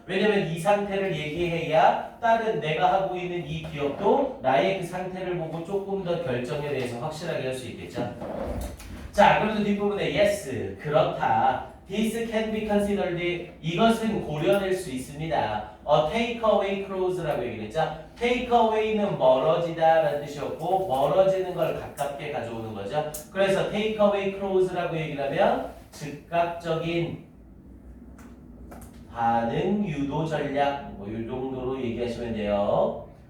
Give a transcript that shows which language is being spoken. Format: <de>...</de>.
<ko>왜냐면 이 상태를 얘기해야 다른 내가 하고 있는 이 기업도 나의 그 상태를 보고 조금 더 결정에 대해서 확실하게 할 수 있겠죠. 자, 그래서 뒷부분에</ko> <en>yes</en> <ko>그렇다.</ko> <en>This can be considered.</en> <ko>이것은 고려될 수 있습니다. take away clause라고 얘기했죠. take away는 멀어지다라는 뜻이었고 멀어지는 걸 가깝게 가져오는 거죠. 그래서 take away clause라고 얘기를 하면 즉각적인 반응 유도 전략 뭐 이 정도로 얘기하시면 돼요.</ko>